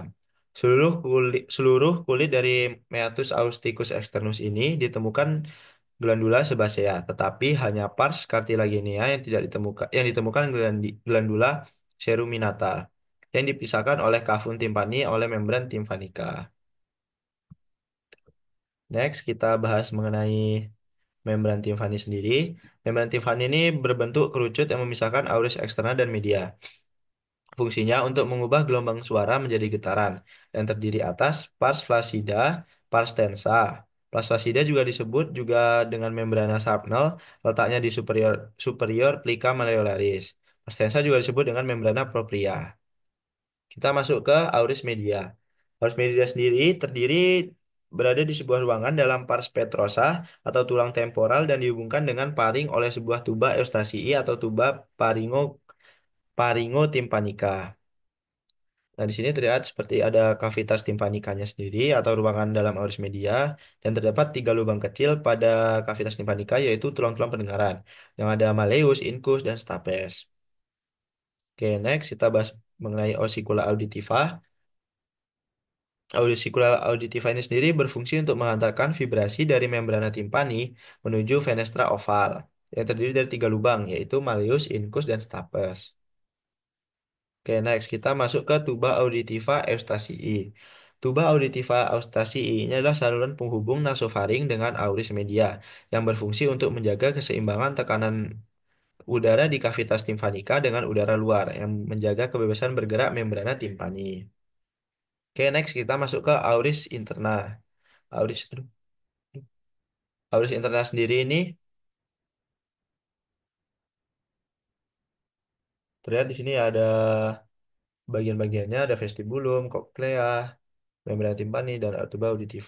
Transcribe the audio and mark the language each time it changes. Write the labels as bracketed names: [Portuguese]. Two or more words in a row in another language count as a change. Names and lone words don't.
[Indonesian] Seluruh kulit dari [Latin] meatus acousticus externus [Indonesian] ini ditemukan [Latin] glandula sebasea, [Indonesian] tetapi hanya [Latin] pars cartilaginea [Indonesian] yang ditemukan [Latin] glandula ceruminata [Indonesian] yang dipisahkan oleh [Latin] cavum timpani [Indonesian] oleh membran timpanica. Next, kita bahas mengenai membran Timpani sendiri. Membran Timpani ini berbentuk kerucut yang memisahkan auris eksterna dan media. Fungsinya untuk mengubah gelombang suara menjadi getaran yang terdiri atas [Latin] pars flaccida, pars tensa. Pars flaccida [Indonesian] juga disebut juga dengan membrana Shrapnel, letaknya di superior superior [Latin] plica malleolaris. Pars tensa [Indonesian] juga disebut dengan [Latin] membrana propria. [Indonesian] Kita masuk ke [Latin] auris media. Auris media [Indonesian] sendiri berada di sebuah ruangan dalam [Latin] pars petrosa [Indonesian] atau tulang temporal dan dihubungkan dengan paring oleh sebuah [Latin] tuba eustasii [Indonesian] atau [Latin] tuba paringotimpanica. [Indonesian] Nah, di sini terlihat seperti ada kavitas timpanikanya sendiri atau ruangan dalam [Latin] auris media [Indonesian] dan terdapat 3 lubang kecil pada kavitas timpanika yaitu tulang-tulang pendengaran yang ada malleus, incus, dan stapes. Oke, next kita bahas mengenai [Latin] osikula auditiva. Auricular auditiva [Indonesian] ini sendiri berfungsi untuk menghantarkan vibrasi dari [Latin] membrana timpani [Indonesian] menuju [Latin] fenestra oval [Indonesian] yang terdiri dari tiga lubang, yaitu malleus, incus, dan stapes. Oke, next kita masuk ke [Latin] tuba auditiva eustasii. Tuba auditiva eustasii [Indonesian] ini adalah saluran penghubung nasofaring dengan [Latin] auris media [Indonesian] yang berfungsi untuk menjaga keseimbangan tekanan udara di kavitas timpanika dengan udara luar yang menjaga kebebasan bergerak [Latin] membrana timpani. [Indonesian] Oke, next kita masuk ke [Latin] auris interna. [Indonesian] Auris, [Latin] auris interna [Indonesian] sendiri ini terlihat di sini ada bagian-bagiannya, ada vestibulum, cochlea, [Latin] membrana timpani, [Indonesian] dan [Latin] tuba auditiva.